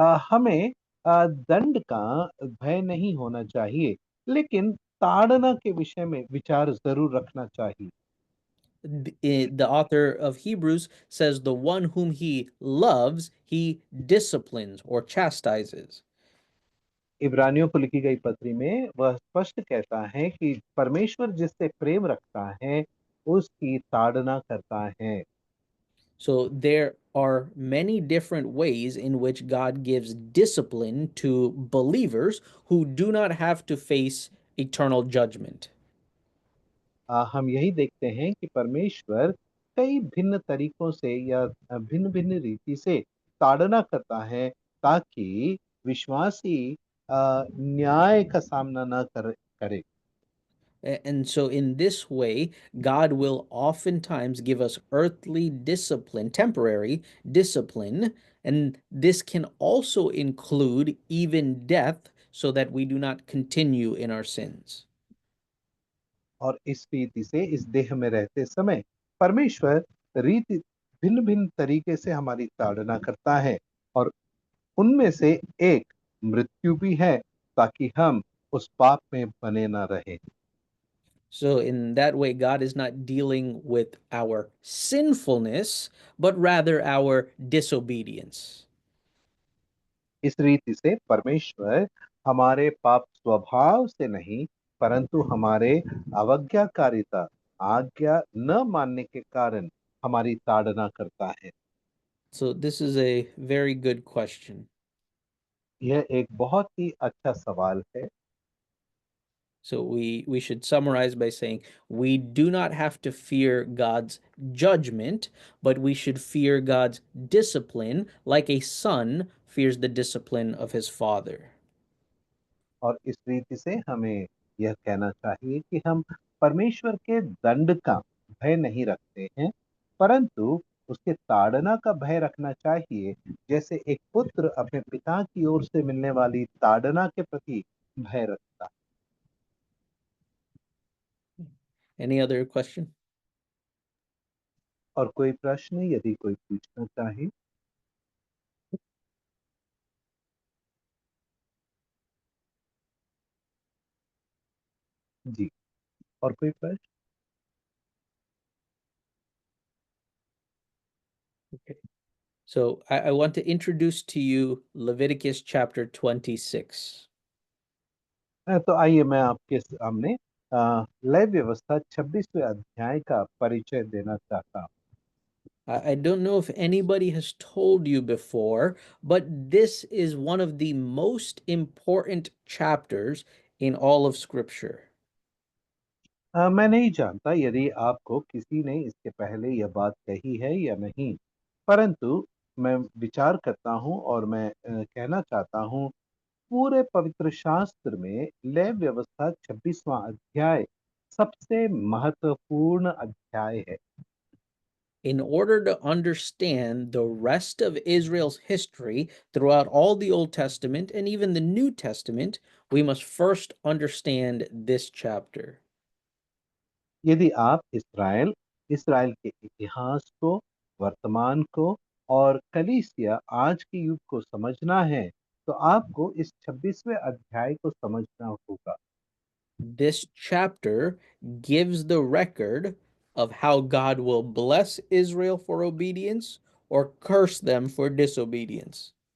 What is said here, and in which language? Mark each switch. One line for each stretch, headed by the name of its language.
Hindi: हमें दंड का भय नहीं होना चाहिए, लेकिन ताड़ना के विषय में विचार जरूर रखना चाहिए।
English: The author of Hebrews says the one whom he loves, he disciplines or chastises.
Hindi: इब्रानियों को लिखी गई पत्री में वह स्पष्ट कहता है कि परमेश्वर जिससे प्रेम रखता है उसकी ताड़ना करता है।
English: So there are many different ways in which God gives discipline to believers who do not have to face eternal judgment.
Hindi: हम यही देखते हैं कि परमेश्वर कई भिन्न तरीकों से या भिन्न भिन्न रीति से ताड़ना करता है, ताकि विश्वासी न्याय का सामना न करे।
English: And so, in this way, God will oftentimes give us earthly discipline, temporary discipline, and this can also include even death so that we do not continue in our sins.
Hindi: और इस रीति से इस देह में रहते समय परमेश्वर रीति भिन्न भिन्न तरीके से हमारी ताड़ना करता है, और उनमें से एक मृत्यु भी है, ताकि हम उस पाप में बने ना रहे।
English: So, in that way, God is not dealing with our sinfulness, but rather our disobedience.
Hindi: इस रीति से परमेश्वर हमारे पाप स्वभाव से नहीं, परंतु हमारे अवज्ञाकारिता, आज्ञा न मानने के कारण हमारी ताड़ना करता है।
English: So, this is a very good question.
Hindi: यह एक बहुत ही अच्छा सवाल है।
English: So we should summarize by saying we do not have to fear God's judgment, but we should fear God's discipline like a son fears the discipline of his father.
Hindi: और इस रीति से हमें यह कहना चाहिए कि हम परमेश्वर के दंड का भय नहीं रखते हैं, परंतु उसके ताड़ना का भय रखना चाहिए, जैसे एक पुत्र अपने पिता की ओर से मिलने वाली ताड़ना के प्रति भय रखता है।
English: Any other question?
Hindi: और कोई प्रश्न यदि कोई पूछना चाहे? जी, और कोई प्रश्न?
English: Okay. So I want to introduce to you Leviticus chapter 26.
Hindi: तो आइए मैं आपके सामने लय व्यवस्था 26वें अध्याय का परिचय देना चाहता हूँ।
English: I don't know if anybody has told you before, but this is one of the most important chapters in all of Scripture.
Hindi: मैं नहीं जानता यदि आपको किसी ने इसके पहले यह बात कही है या नहीं, परंतु मैं विचार करता हूँ और मैं कहना चाहता हूँ, पूरे पवित्र शास्त्र में लय व्यवस्था 26वां अध्याय सबसे महत्वपूर्ण अध्याय है।
English: In order to understand the rest of Israel's history throughout all the Old Testament and even the New Testament, we must first understand this chapter.
Hindi: यदि आप इसराइल के इतिहास को, वर्तमान को और कलीसिया आज के युग को समझना है, तो आपको इस 26वें अध्याय को समझना होगा।
English: This chapter gives the record of how God will bless Israel for obedience or curse them for disobedience.